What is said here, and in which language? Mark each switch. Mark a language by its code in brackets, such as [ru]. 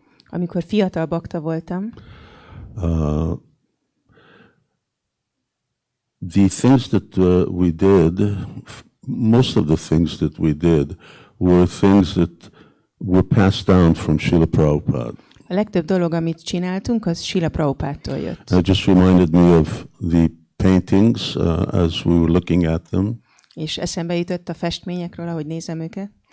[hu] amikor fiatal bakta voltam, [en] the things that we did, most of the things that we did, were things that were passed down from Srila Prabhupada. [hu] a legtöbb dolog, amit csináltunk, az Srila Prabhupádtól jött. [en] It just reminded me of the paintings as we were looking at them. [hu] És eszembe jutott a festményekről, ahogy nézem őket.